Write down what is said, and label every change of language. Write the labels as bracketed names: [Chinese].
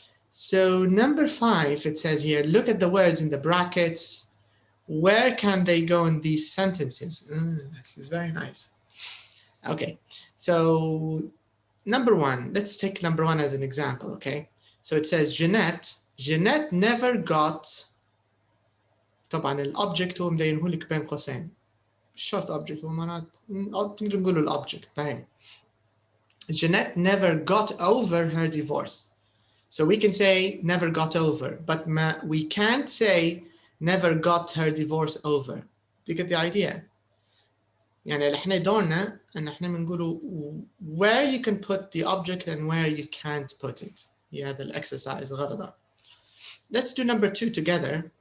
[English] So number 5, it says here, look at the words in the brackets. Where can they go in these sentences? This is very nice. Okay, so number 1, let's take number 1 as an example, okay? So it says Jeanette never got. [Arabic] طبعا الobject هو مدينه لك بين قوسين. مش شرط object هو مرات نقدر نقول الobject باين. [English] Jeanette never got over her divorce. So we can say never got over, but we can't say never got her divorce over. Do you get the idea? [Arabic] يعني اللي احنا دورنا ان احنا بنقوله [English] where you can put the object and where you can't put it. [Arabic] هذا الexercise غرضه. [English] Let's do number 2 together.